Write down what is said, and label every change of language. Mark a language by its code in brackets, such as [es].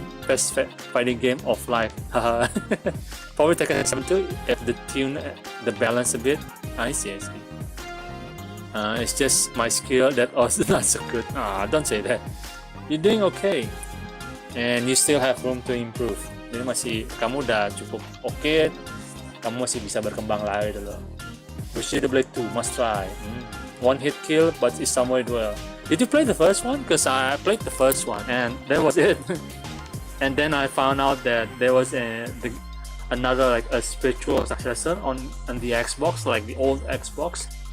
[en] Best fighting game of life. Probably Tekken 7 too, if the tune the balance a bit. I see. It's just my skill that also not so good. Don't say that. You're doing okay, and you still have room to improve. [id] Jadi kamu udah cukup okay. Kamu masih bisa berkembang lagi dulu. [en] Bushido Blade 2 must try. One hit kill, but it's somewhere well. Did you play the first one? Cause I played the first one, and that was it. And then I found out that there was another like a spiritual successor on the Xbox, like the old Xbox.